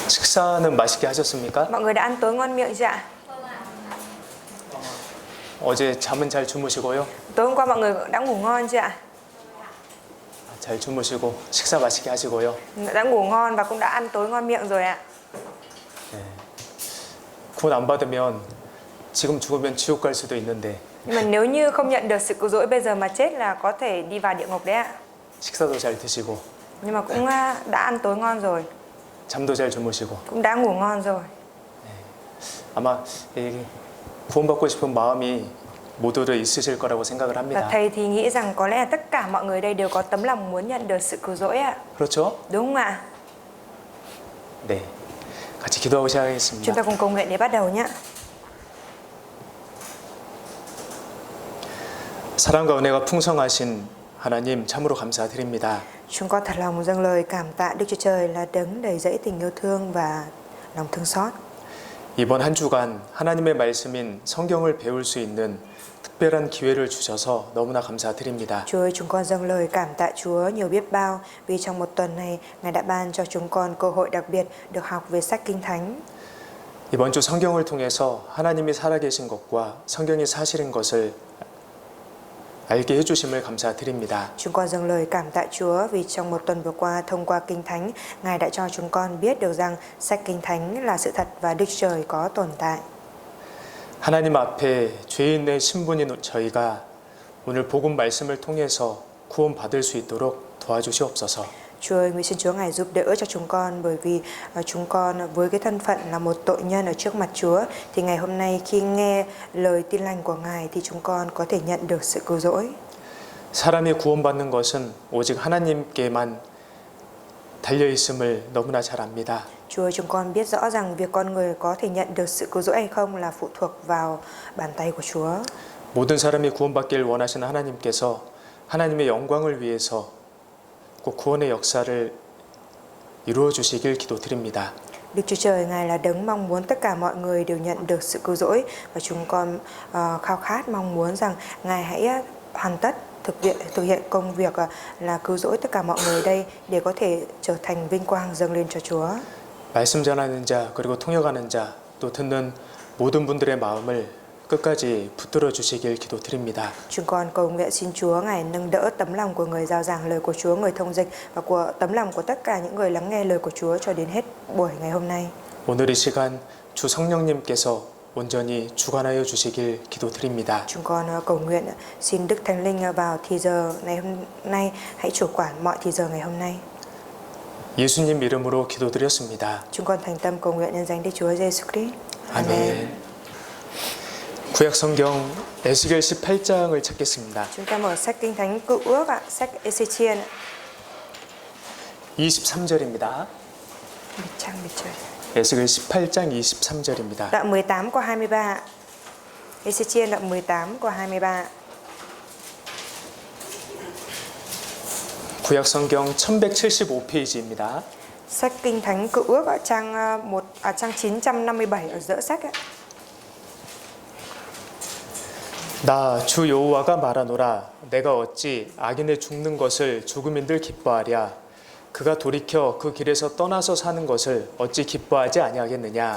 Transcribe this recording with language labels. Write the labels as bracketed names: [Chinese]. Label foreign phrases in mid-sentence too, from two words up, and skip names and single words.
[Korean] 식사는 맛있게 하셨습니까? [Vietnamese] Mọi người đã ăn tối ngon miệng chưa ạ? [Korean] 어제 잠은 잘 주무시고요. [Vietnamese] Tối hôm qua mọi người đã ngủ ngon chưa ạ? [Korean] 잘 주무시고 식사 맛있게 하시고요. [Vietnamese] Đã ngủ ngon và cũng đã ăn tối ngon miệng rồi ạ. [Korean] 구원 안 받으면 지금 죽으면 지옥 갈 수도 있는데 [Vietnamese] Nhưng mà nếu như không nhận được sự cứu rỗi bây giờ mà chết là có thể đi vào địa ngục đấy ạ. [Korean] 식사도 잘 드시고 [Vietnamese] Nhưng mà cũng đã ăn tối ngon rồi, [Korean] 잠도 잘 주무시고 [Vietnamese] cũng đã ngủ ngon rồi. [Korean] 아마 이 구원받고 싶은 마음이 모두들 있으실 거라고 생각을 [Vietnamese] Và [Korean] 합니다. [Vietnamese] thầy thì nghĩ rằng có lẽ là tất cả mọi người đây đều có tấm lòng muốn nhận được sự cứu rỗi ạ. [Korean] 그렇죠? [Vietnamese] Đúng không ạ? [Korean] 네. 같이 기도하고 [Vietnamese] Chúng [Korean] 시작하겠습니다. [Vietnamese] ta cùng cầu nguyện để bắt đầu nhé. [Korean] 사랑과 은혜가 풍성하신 하나님 참으로 감사드립니다. [Vietnamese] Chúng con thật lòng dâng lời cảm tạ Đức Chúa Trời là đấng đầy dẫy tình yêu thương và lòng thương xót. [Korean] 이번 한 주간 하나님의 말씀인 성경을 배울 수 있는 특별한 기회를 주셔서 너무나 감사드립니다. [Vietnamese] Chúa ơi, chúng con dâng lời cảm tạ Chúa nhiều biết bao vì trong một tuần này Ngài đã ban cho chúng con cơ hội đặc biệt được học về sách Kinh Thánh. [Korean] 이번 주 성경을 통해서 하나님이 살아계신 것과 성경이 사실인 것을 알게 해주심을 감사드립니다. [Vietnamese] Chúng con dâng lời cảm tạ Chúa vì trong một tuần vừa qua thông qua Kinh Thánh, Ngài đã cho chúng con biết được rằng sách Kinh Thánh là sự thật và Đức Trời có tồn tại. [Korean] 하나님 앞에 죄인의 신분인 저희가 오늘 복음 말씀을 통해서 구원받을 수 있도록 도와주시옵소서. [Vietnamese] Chúa ơi, nguyện xin Chúa Ngài giúp đỡ cho chúng con bởi vì chúng con với cái thân phận là một tội nhân ở trước mặt Chúa thì ngày hôm nay khi nghe lời tin lành của Ngài thì chúng con có thể nhận được sự cứu rỗi. [Korean] 사람이 구원받는 것은 오직 하나님께만 달려 있음을 너무나 잘 압니다. [Vietnamese] Chúa ơi, chúng con biết rõ rằng việc con người có thể nhận được sự cứu rỗi hay không là phụ thuộc vào bàn tay của Chúa. [Korean] 모든 사람이 구원받기를 원하시는 하나님께서 하나님의 영광을 위해서 꼭 구원의 역사를 이루어 주시길 기도드립니다. [Vietnamese] Đức Chúa Trời Ngài là đấng mong muốn tất cả mọi người đều nhận được sự cứu rỗi và chúng con khao khát mong muốn rằng Ngài hãy hoàn tất thực hiện công việc là cứu rỗi tất cả mọi người đây để có thể trở thành vinh quang dâng lên cho Chúa. [Korean] 말씀 전하는 자 그리고 통역하는 자 또 듣는 모든 분들의 마음을 끝까지 붙들어 주시길 기도드립니다. [Vietnamese] Chúng con cầu nguyện xin Chúa Ngài nâng đỡ tấm lòng của người rao giảng lời của Chúa, người thông dịch và của tấm lòng của tất cả những người lắng nghe lời của Chúa cho đến hết buổi ngày hôm nay. [Korean] 오늘 이 시간 주 성령님께서 온전히 주관하여 주시길 기도드립니다. [Vietnamese] Chúng con cầu nguyện xin Đức Thánh Linh vào thì giờ ngày hôm nay hãy chủ quản mọi thì giờ ngày hôm nay. [Korean] 예수님 이름으로 기도드렸습니다. [Vietnamese] Chúng con thành tâm cầu nguyện nhân danh Đức Chúa Giêsu Christ. [Korean] 아멘. 구약 성경 에스겔 18장을 찾겠습니다. [Vietnamese] Chúng ta mở sách Kinh Thánh Cựu Ước ạ, sách Ê-xê-chiên [Korean] 23절입니다. 에스겔 18장 23절입니다. [Vietnamese] Đoạn 18 qua 23. Ê-xê-chiên đoạn 18 qua 23. [Korean] 구약 성경 1175페이지입니다. [Vietnamese] Sách Kinh Thánh Cựu Ước ở trang 957 ở giữa sách ạ. [Korean] 나 주 여호와가 말하노라 내가 어찌 악인의 죽는 것을 죽음인들 기뻐하랴 그가 돌이켜 그 길에서 떠나서 사는 것을 어찌 기뻐하지 아니하겠느냐.